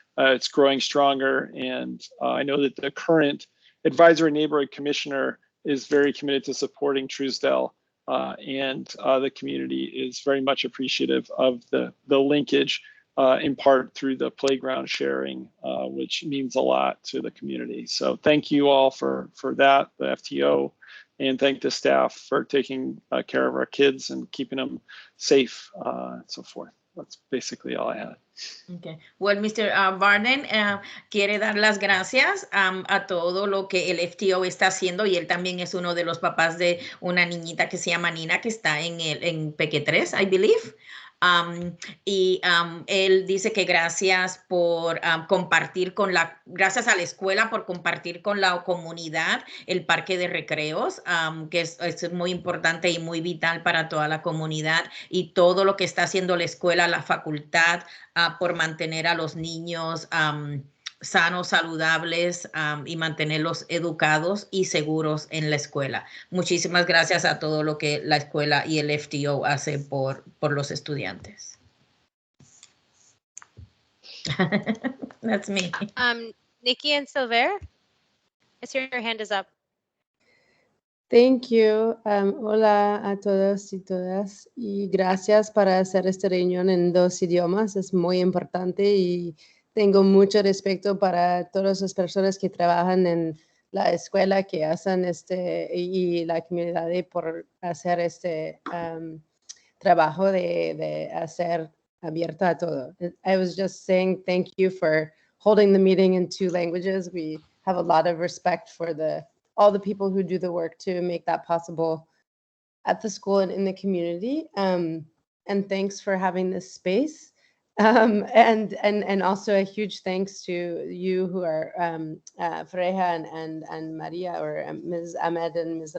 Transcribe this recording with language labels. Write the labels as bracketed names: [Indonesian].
[English] It's growing stronger, and I know that the current advisory neighborhood commissioner is very committed to supporting Truesdale, and the community is very much appreciative of the linkage, in part through the playground sharing, which means a lot to the community. So thank you all for that, the FTO, and thank the staff for taking care of our kids and keeping them safe, and so forth. That's basically all I had. Okay. Well, Mr. [Spanish] Barden quiere dar las gracias a todo lo que el FTO está haciendo, y él también es uno de los papás de una niñita que se llama Nina, que está en PQ3, [English] I believe. [Spanish] Y él dice que gracias por compartir gracias a la escuela por compartir con la comunidad el parque de recreos, que es muy importante y muy vital para toda la comunidad, y todo lo que está haciendo la escuela, la facultad, por mantener a los niños sanos, saludables, y mantenerlos educados y seguros en la escuela. Muchísimas gracias a todo lo que la escuela y el FTO hace por los estudiantes. [English] That's me. Nikki and Silver, I see your hand is up. Thank you. [Spanish] Hola a todos y todas, y gracias para hacer esta reunión en 2 idiomas. Es muy importante y tengo mucho respeto para todas las personas que trabajan en la escuela, que hacen y la comunidad por hacer este trabajo de hacer abierto a todo. [English] I was just saying thank you for holding the meeting in 2 languages. We have a lot of respect for all the people who do the work to make that possible at the school and in the community. And thanks for having this space. And also a huge thanks to you who are Freja and Maria, or Ms. Ahmed and Ms.